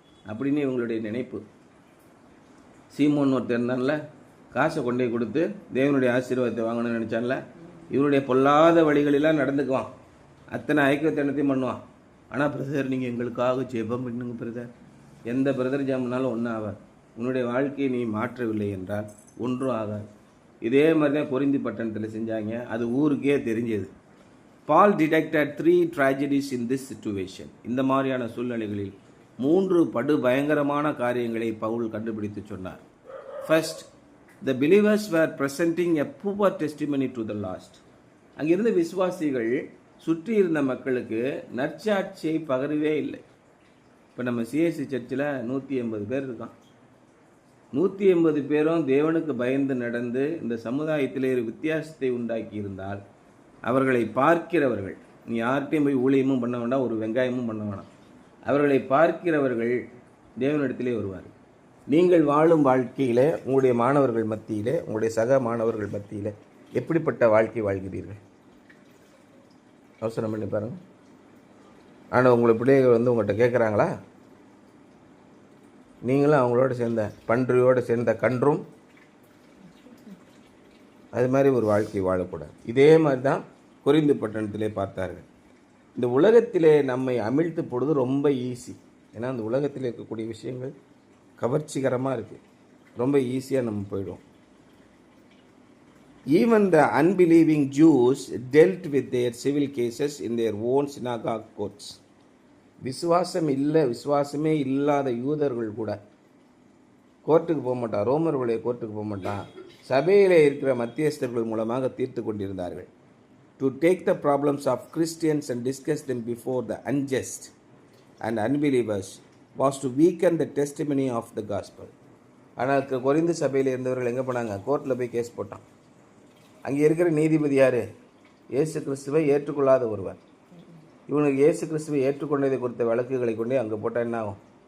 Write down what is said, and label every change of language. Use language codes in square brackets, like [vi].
[ta] அப்படின்னு இவங்களுடைய நினைப்பு. சீமோன் ஒருத்தர் இருந்தான்ல, காசை கொண்டே கொடுத்து தேவனுடைய ஆசீர்வாதத்தை வாங்கணும்னு நினச்சான்ல, இவனுடைய பொல்லாத வழிகளெல்லாம் நடந்துக்குவான். அத்தனை ஐக்கியத்தனத்தையும் பண்ணுவான். ஆனால் பிரதர் நீங்கள் எங்களுக்காக ஜெபம் பண்ணுங்க பிரதர். எந்த பிரதர் ஜெபம் பண்ணாலும் ஒன்றும் ஆகாது. உன்னுடைய வாழ்க்கையை நீ மாற்றவில்லை என்றால் ஒன்றும் ஆகாது. இதே மாதிரி தான் கொரிந்தி பட்டணத்தில் செஞ்சாங்க. அது ஊருக்கே தெரிஞ்சது. பால் detected [en] 3 tragedies in this situation. [ta] இந்த மாதிரியான சூழ்நிலைகளில் 3 படு பயங்கரமான காரியங்களை பவுல் கண்டுபிடித்து சொன்னார். First, [en] the believers were presenting a poor testimony to the lost. [ta] அங்கிருந்த விசுவாசிகள் சுற்றி இருந்த மக்களுக்கு நற்சாட்சியை பகரவே இல்லை. இப்போ நம்ம சிஎஸ்சி சர்ச்சில் 180 பேர் இருக்கான். 180 பேரும் தேவனுக்கு பயந்து நடந்து இந்த சமுதாயத்திலே ஒரு வித்தியாசத்தை உண்டாக்கி இருந்தால் அவர்களை பார்க்கிறவர்கள், நீ யார்கிட்டையும் போய் ஊழியமும் பண்ண வேண்டாம், ஒரு வெங்காயமும் பண்ண வேண்டாம், அவர்களை பார்க்கிறவர்கள் தேவனிடத்திலே வருவார். நீங்கள் வாழும் வாழ்க்கையில் உங்களுடைய மாணவர்கள் மத்தியில், உங்களுடைய சக மாணவர்கள் மத்தியில் எப்படிப்பட்ட வாழ்க்கை வாழ்கிறீர்கள்? அவசரம் பண்ணி பாருங்கள். ஆனால் உங்களை பிள்ளைகள் உங்கள்கிட்ட கேட்குறாங்களா? நீங்களும் அவங்களோட சேர்ந்த பன்றியோடு சேர்ந்த கன்றும் அது மாதிரி ஒரு வாழ்க்கை வாழக்கூடாது. இதே மாதிரி தான் கொரிந்து பட்டணத்திலே பார்த்தார்கள். இந்த உலகத்திலே நம்மை அமிழ்த்து போடுறது ரொம்ப ஈஸி. ஏன்னா அந்த உலகத்தில் இருக்கக்கூடிய விஷயங்கள் கவர்ச்சிகரமாக இருக்குது. ரொம்ப ஈஸியாக நம்ம போயிடுவோம். [en] Even the unbelieving Jews dealt with their civil cases in their own synagogue courts. [ta] விசுவாசமே இல்லாத யூதர்கள் கூட கோர்ட்டுக்கு போக மாட்டான், ரோமர்களுடைய கோர்ட்டுக்கு போக மாட்டான், சபையிலே இருக்கிற மத்தியஸ்தர்கள் மூலமாக தீர்த்து கொண்டிருந்தார்கள். [en] To take the problems of Christians and discuss them before the unjust and unbelievers was to weaken the testimony of the gospel. [ta] ஆனால் கொரிந்து சபையில் இருந்தவர்கள் எங்கே போனாங்க? கோர்ட்டில் போய் கேஸ் போட்டான். அங்கே இருக்கிற நீதிபதி யார்? இயேசு கிறிஸ்துவை ஏற்றுக்கொள்ளாத ஒருவர். இவனுக்கு இயேசு கிறிஸ்துவை ஏற்றுக்கொண்டதை குறித்த வழக்குகளை கொண்டே அங்கே போட்டால் என்ன ஆகும்?